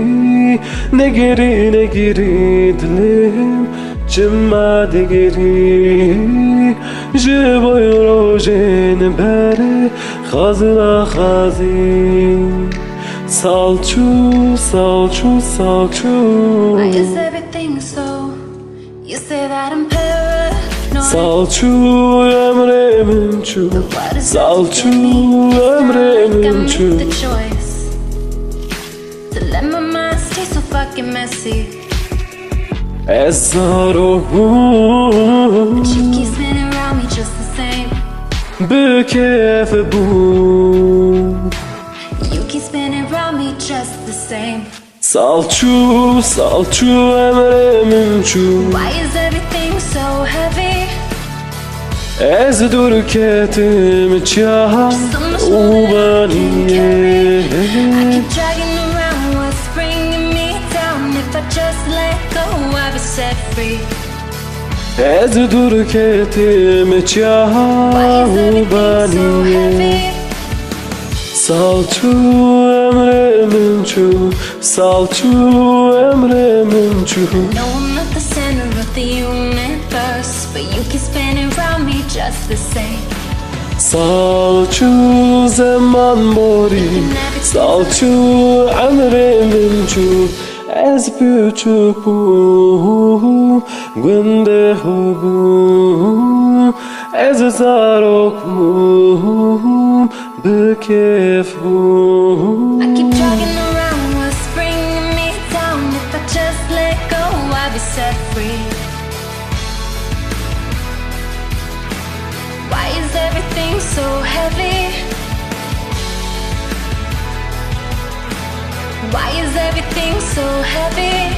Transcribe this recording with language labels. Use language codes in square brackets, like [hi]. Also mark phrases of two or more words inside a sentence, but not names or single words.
[ku] Negirî negirî dilêm, çima digirî. Ji boy rojên berê, xwezila xwezî. Salçû, salçû, salçû. [en] Why is everything so? You say that I'm paranoid. [ku] Salçû emrê min çû. [en] What is [ku] Salçû emrê [en] I [ku] min [en] make [ku] çû. [en] the choice to let my mind stay so fucking messy. [ku] Ez zarok bûm, [en] You keep spinning around me just the same. [ku] bi kêf bûm. [en] You keep spinning around me just the same. [ku] Salçû, salçû emrê min çû. [en] Why is everything so heavy? [ku] Ez dur ketim çiya u baniyê. [en] I keep dragging around what's bringing me down. If I just let go, I'll be set free. [ku] Ez dur ketim çiya [en] Why is [ku] u [en] everything so [ku] baniyê. [en] heavy? [ku] Salçû emrê min çû. Salçû emrê min çû. [en] No, I'm not the center of the universe, but you keep spinning around me just the same. [ku] Salçû zaman borî. Salçû emrê min çû. Ez piçûk bûm, gundê xwe bûm. Ez zarok bûm, bi kêf bûm. [en] I keep dragging around what's bringing me down. If I just let go, I'll be set free. Why is everything so heavy? Why is everything so heavy?